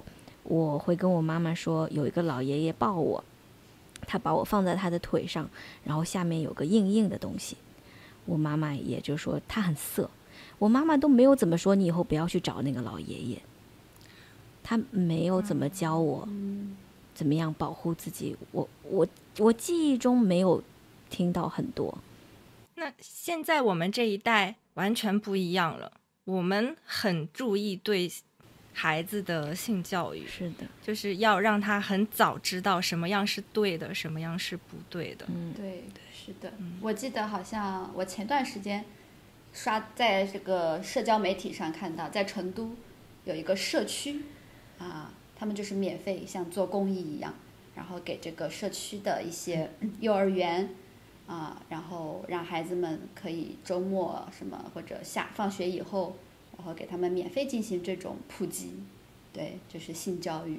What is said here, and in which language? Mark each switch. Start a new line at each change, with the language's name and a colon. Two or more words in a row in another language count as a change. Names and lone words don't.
Chinese: 我會跟我媽媽說，有一個老爺爺抱我，他把我放在他的腿上，然後下面有個硬硬的東西。我媽媽也就說他很色，我媽媽都沒有怎麼說你以後不要去找那個老爺爺，他沒有怎麼教我怎麼樣保護自己。我記憶中沒有聽到很多。那現在我們這一代完全不一樣了，我們很注意對孩子的性教育，是的，就是要讓他很早知道什麼樣是對的，什麼樣是不對的。对，是的。我記得好像我前段時間在這個社交媒體上看到，在成都有一個社區他們就是免費像做公益一樣，然後給這個社區的一些幼兒園然後讓孩子們可以週末什麼或者放學以後，然後給他們免費進行這種普及，對，就是性教育。